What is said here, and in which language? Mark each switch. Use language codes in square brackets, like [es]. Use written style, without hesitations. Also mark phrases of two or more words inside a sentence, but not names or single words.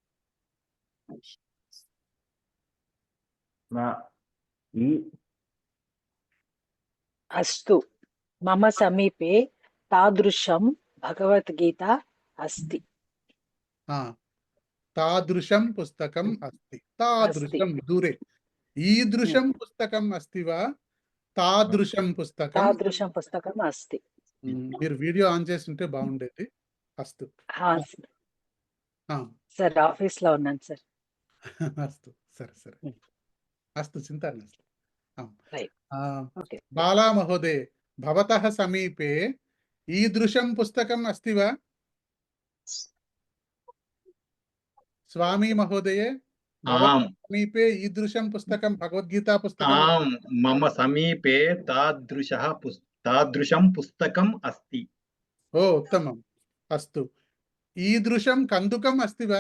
[sa] अस्तु मम समीपे तादृशं भगवद्गीता अस्ति तादृशं पुस्तकम् अस्ति तादृशं दूरे ईदृशं पुस्तकम् अस्ति वा तादृशं पुस्तकम् अस्ति [te] మీరు [en] video on [te] చేసి ఉంటే బాగుండేది అస్తు సార్ ఆఫీస్ లో ఉన్నాను సార్ [sa] అస్తు [te] సరే సరే [sa] అస్తు చింతా నాస్తి బాలా మహోదయ భవతః సమీపే ఈదృశం పుస్తకం అస్తి వా स्वामी महोदय समीपे ईदृशं पुस्तकं भगवद्गीता पुस्तकं मम समीपे तादृशं पुस्तकम् अस्ति ओ उत्तमम् अस्तु ईदृशं कन्दुकम् अस्ति वा